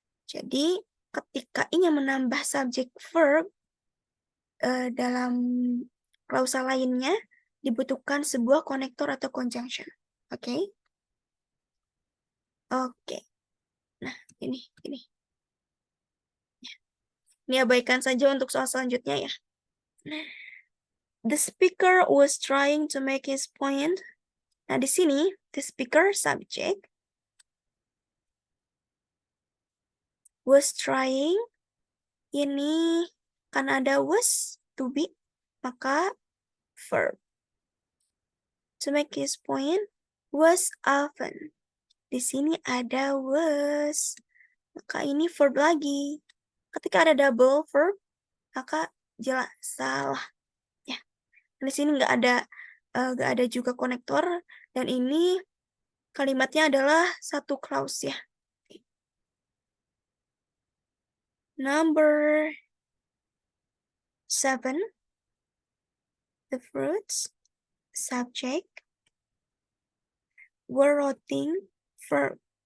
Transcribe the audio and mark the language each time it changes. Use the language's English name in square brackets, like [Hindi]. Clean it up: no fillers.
[Indonesian] Jadi, ketika ingin menambah subjek verb dalam klausa lainnya, dibutuhkan sebuah konektor atau conjunction. Oke? Oke. Nah, ini. Ini abaikan saja untuk soal selanjutnya ya. [English] The speaker was trying to make his point. [Indonesian] Nah, di sini, [English] the speaker subject. Was trying. [Indonesian] Ini karena ada was to be, maka verb. [English] To make his point, was often. [Indonesian] Di sini ada was, maka ini verb lagi. Ketika ada double verb, maka jelas salah. Ya, di sini nggak ada juga konektor, dan ini kalimatnya adalah satu clause ya. [English] Number 7, the fruits, subject, were rotting, verb.